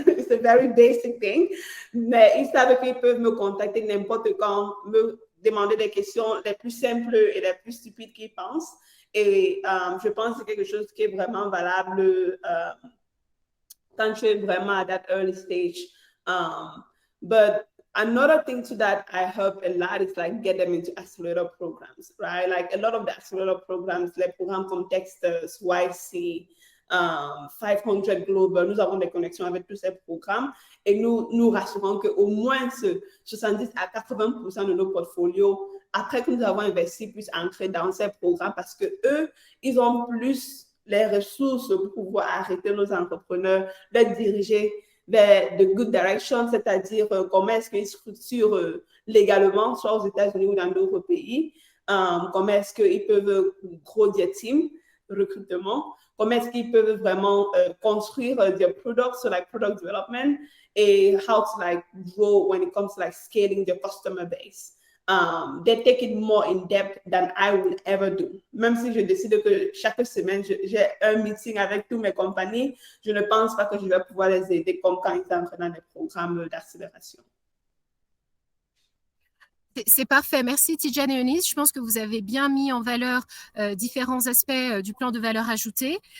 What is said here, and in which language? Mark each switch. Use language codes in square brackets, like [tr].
[fr] C'est [en] a very basic thing. [fr] Mais ils savent qu'ils peuvent me contacter n'importe quand, me demander des questions les plus simples et les plus stupides qu'ils pensent. Et je pense que c'est quelque chose qui est vraiment valable quand tu es vraiment à [en] that early stage. But another thing to that I help a lot is like get them into accelerator programs, right? Like a lot of the accelerator programs, [fr] les programmes comme Texters, YC, 500 Global, nous avons des connexions avec tous ces programmes et nous rassurons qu'au moins 70 à 80% de nos portfolios, après que nous avons investi, puissent entrer dans ces programmes parce que eux, ils ont plus les ressources pour pouvoir arrêter nos entrepreneurs, les diriger vers [en] the good direction, [fr] c'est-à-dire comment est-ce qu'ils structurent légalement, soit aux États-Unis ou dans d'autres pays, comment est-ce qu'ils peuvent [en] grow their team, [fr] recrutement, comment est-ce qu'ils peuvent vraiment construire [en] their products, so like product development, et how to like grow when it comes to like scaling their customer base. They take it more in depth than I would ever do. [fr] Même si je décide que chaque semaine, j'ai un meeting avec toutes mes compagnies, je ne pense pas que je vais pouvoir les aider comme quand ils entrent dans des programmes d'accélération. C'est parfait. Merci Tidjane et Eunice. Je pense que vous avez bien mis en valeur différents aspects du plan de valeur ajoutée.